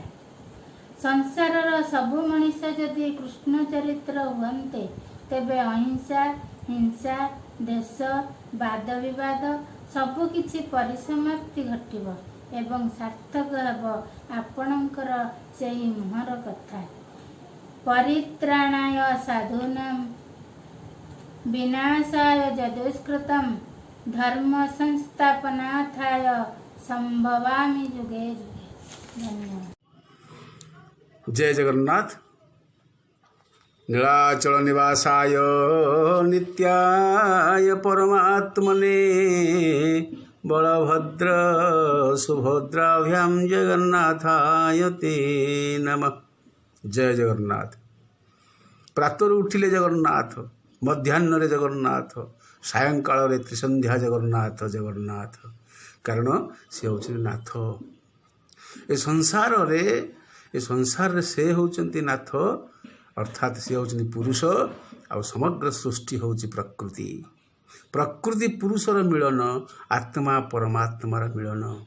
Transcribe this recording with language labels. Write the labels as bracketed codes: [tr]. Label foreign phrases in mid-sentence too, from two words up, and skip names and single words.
[or] ସଂସାରର ସବୁ ମଣିଷ ଯଦି କୃଷ୍ଣ ଚରିତ୍ର ହୁଅନ୍ତେ, ତେବେ ଅହିଂସା ହିଂସା ଦେଶ ବାଦ ବିବାଦ ସବୁ କିଛି ପରିସମାପ୍ତି ଘଟିବ ଏବଂ ସାର୍ଥକ ହେବ ଆପଣଙ୍କର ସେହି ମୁହଁର କଥା। [sa] परित्राणाय साधूनां विनाशाय यदुष्कृतं, धर्म संस्थापनार्थाय संभवामि जुगे जुगे। [or] धन्यवाद। ଜୟ ଜଗନ୍ନାଥ। [sa] नीलाचल निवासाय नित्याय परमात्मने, बलभद्र सुभद्राभ्यां जगन्नाथाय ते नमः। [or] ଜୟ ଜଗନ୍ନାଥ। ପ୍ରାତରୁ ଉଠିଲେ ଜଗନ୍ନାଥ, ମଧ୍ୟାହ୍ନ ଜଗନ୍ନାଥ, ସାୟଂକାଳ ତ୍ରିସନ୍ଧ୍ୟା ଜଗନ୍ନାଥ ଜଗନ୍ନାଥ, କାରଣ ସେ ହେଉଛନ୍ତି ନାଥ। ଏ ସଂସାର ରେ ସେ ହେଉଛନ୍ତି ନାଥ, ଅର୍ଥାତ୍ ସେ ହେଉଛନ୍ତି ପୁରୁଷ, ଆ ସମଗ୍ର ସୃଷ୍ଟି ହେଉଛି ପ୍ରକୃତି। ପ୍ରକୃତି ପୁରୁଷର ମିଳନ, ଆତ୍ମା ପରମାତ୍ମାର ମିଳନ।